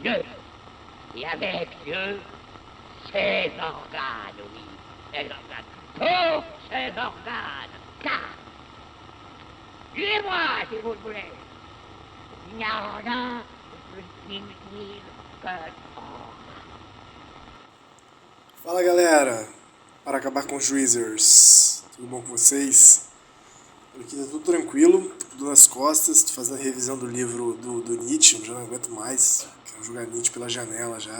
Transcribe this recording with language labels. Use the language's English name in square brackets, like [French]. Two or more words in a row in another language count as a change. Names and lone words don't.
[French] Dieu, et avec Dieu, ses organes, oui, ses organes, tous ses organes, car, tuez-moi si vous le voulez, il n'y a rien de plus inutile que [Portuguese] Fala galera, para acabar com os Weezers, tudo bom com vocês? Por aqui tá tudo tranquilo, tudo nas costas, tô fazendo a revisão do livro do Nietzsche, já não aguento mais, quero jogar Nietzsche pela janela já.